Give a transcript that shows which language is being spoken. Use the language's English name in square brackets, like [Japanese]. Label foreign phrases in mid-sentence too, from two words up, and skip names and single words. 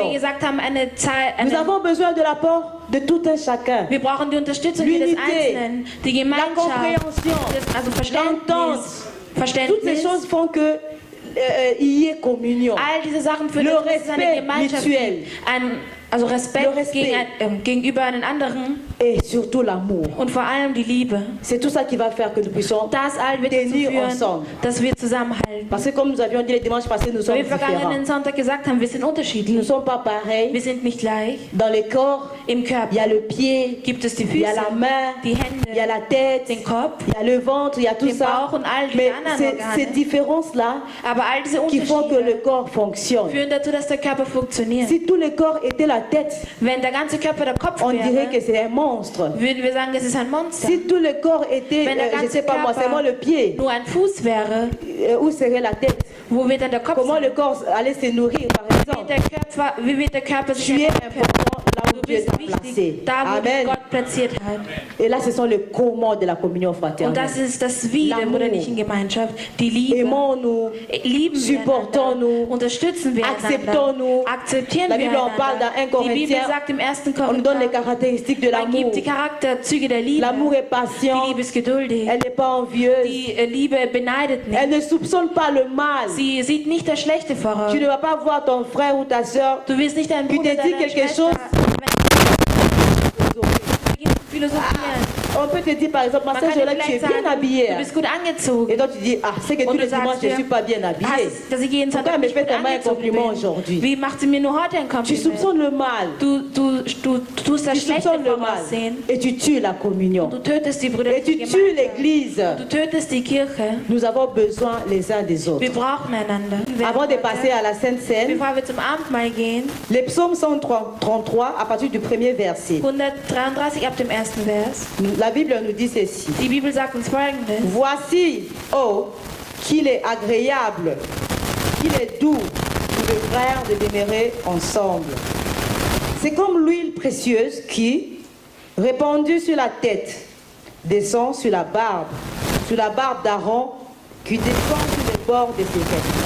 [French] Nous avons besoin de l'apport de tout un chacun. L'unité, la compréhension, l'entente. Toutes ces choses font que il y ait communion. Le respect mutuel. [German] Also Respekt gegenüber einen anderen. [French] Et surtout l'amour. [German] Und vor allem die Liebe. [French] C'est tout ça qui va faire que nous puissions tenir ensemble. [German] Dass wir zusammenhalten. [French] Parce que comme nous avions dit les dimanches passés, nous sommes différents. [German] Sonntag gesagt haben, wir sind unterschiedlich. [French] Nous ne sommes pas pareils. [German] Wir sind nicht gleich. [French] Dans le corps, [German] im Körper, [French] il y a le pied, [German] gibt es die Füße, [French] il y a la main, [German] die Hände, [French] il y a la tête, [German] den Kopf, [French] il y a le ventre, il y a tout ça. [German] Bauch und all die [French] Mais ces [German] Organe. [French] différences-là qui font que le corps fonctionne. [German] Führen dazu, dass der Körper funktioniert. [French] Si tout le corps était la tête, [German] wenn der ganze Körper der Kopf [French] on [German] wäre, [French] dirait que c'est un monstre. [German] Würden wir sagen, es ist ein Monster. [French] Si tout le corps était, je ne sais pas moi, seulement le pied, [German] nur ein Fuß wäre, [French] où serait la tête? [German] Wo wird dann der Kopf [French] Comment le corps allait se nourrir, par exemple? [German] Wie wird der Körper sich [French] Tu es important là où Dieu t'a placé. Amen. [German] Gott platziert hat. [French] Et là, ce sont les comment de la communion [German] Und [French] fraternelle. [German] das ist das Wie der brüderlichen Gemeinschaft, die Liebe. [French] Aimons-nous, supportons-nous, [German] unterstützen wir [French] acceptons-nous. [German] Akzeptieren [French] La Bible en parle dans 1 Corinthiens. [German] Sagt im 1. [French] On nous donne les caractéristiques de l'amour. [German] Gibt die Charakterzüge der Liebe. [French] L'amour est patient. [German] Die Liebe ist geduldig. [French] Elle n'est pas envieuse. [German] Die Liebe beneidet nicht. [French] Elle ne soupçonne pas le mal. [German] Sie sieht nicht das Schlechte voraus. [French] Tu ne vas pas voir ton frère ou ta sœur [German] du wirst nicht deinen Bruder, [French] qui te dit quelque chose. On peut te dire par exemple, ma soeur Jolette, tu es bien habillée. [German] Du bist gut angezogen. [French] Et donc tu dis, ah, c'est que tous les dimanches je ne suis pas bien habillée. Pourquoi elle me fait tellement un compliment aujourd'hui? [German] Wie macht sie mir nur heute ein Kompliment? [French] Tu soupçonnes le mal. [German] Du tust das Schlechte [French] le mal. Et tu tues la communion. [German] Du tötest die Brüder. [French] Et tu tues l'église. [German] Du tötest die Kirche. [French] Nous avons besoin les uns des autres. [German] Wir brauchen einander. [French] Avant de passer à la Sainte Seine, [German] bevor wir zum Abendmahl gehen, [French] les psaumes 133 à partir du premier verset. [German] 133 ab dem ersten Vers. [French] La Bible nous dit ceci. [German] Die Bibel sagt uns Folgendes. [French] Voici, oh, qu'il est agréable, qu'il est doux pour les frères de demeurer ensemble. C'est comme l'huile précieuse qui, répandue sur la tête, descend sur la barbe d'Aaron, qui descend sur les bords de ses vêtements.